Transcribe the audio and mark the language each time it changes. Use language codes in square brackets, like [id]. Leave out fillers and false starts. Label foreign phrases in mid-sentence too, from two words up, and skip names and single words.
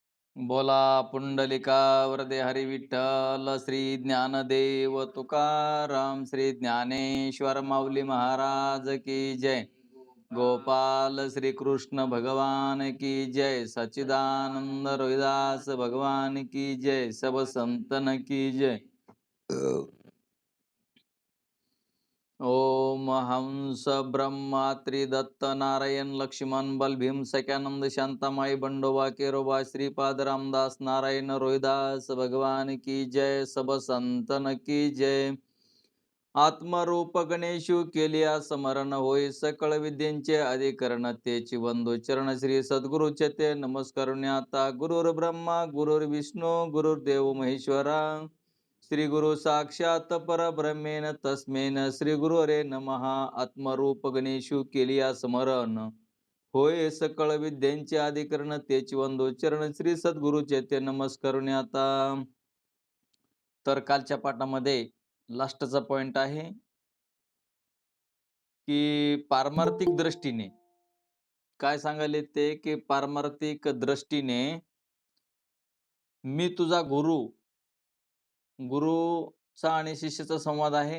[mr] बोला पुंडलिका वरदे हरी विठ्ठल श्री ज्ञानदेव तुकाराम श्री ज्ञानेश्वर माऊली महाराज [hi] की जय. गोपाल श्री कृष्ण भगवान की जय. सच्चिदानंद रोहिदास भगवान की जय. सब संतन की जय. ओम हंस ब्रह्मा त्रिदत्त नारायण लक्ष्मण बलभीम सख्यानंद शांतामाई बंडोबा केरोबा श्रीपाद रामदास नारायण रोहिदास भगवान की जय. सब संतन की जय. [mr] आत्मरूप गणेशु केलिया समरण होय सकळ विद्येचे अधिकरण तेची वंदो चरण श्री सद्गुरुचे ते नमस्कारुण्याता. [sa] गुरुर् ब्रह्मा गुरुर्विष्णू गुरुर्देव महेश्वरा श्री गुरु साक्षात परब्रह्मेन तस्मेन श्री गुरु रे नमः. [mr] आत्मरूप गणेशु केलिया स्मरण होय सकळ विद्यांचे अधिकरण तेची वंदो चरण श्री सद्गुरुचे ते नमस्कारुण्याता. तर कालच्या पाठामध्ये [en] last point [mr] आहे की पारमार्थिक दृष्टीने काय सांगायले ते की पारमार्थिक दृष्टीने मी तुझा गुरुचा आणि शिष्याचा संवाद आहे.